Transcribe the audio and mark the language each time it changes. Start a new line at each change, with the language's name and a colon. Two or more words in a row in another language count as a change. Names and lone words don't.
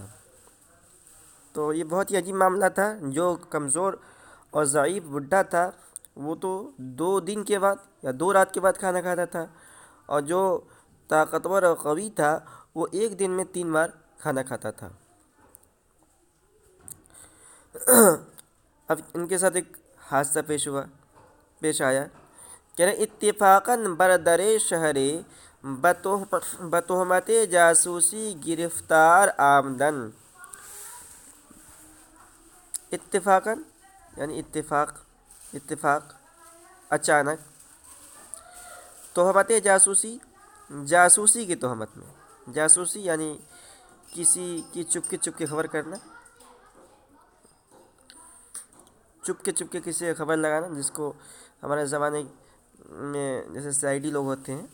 Urdu: تو یہ بہت ہی عجیب معاملہ تھا۔ جو کمزور اور ضعیف بوڑھا تھا وہ تو 2 دن کے بعد یا 2 رات کے بعد کھانا کھاتا تھا، اور جو طاقتور اور قوی تھا وہ ایک دن میں 3 بار کھانا کھاتا تھا۔ اب ان کے ساتھ ایک حادثہ پیش آیا کہ
Persian: اتفاقاً بردر شہر بتہمت جاسوسی گرفتار آمدن۔
Urdu: اتفاقاً یعنی اتفاق اچانک، تہمت جاسوسی کی تہمت میں، جاسوسی یعنی کسی کی چپ کے خبر کرنا، چپ کے کسی کی خبر لگانا، جس کو ہمارے زمانے میں جیسے سی آئی ڈی لوگ ہوتے ہیں۔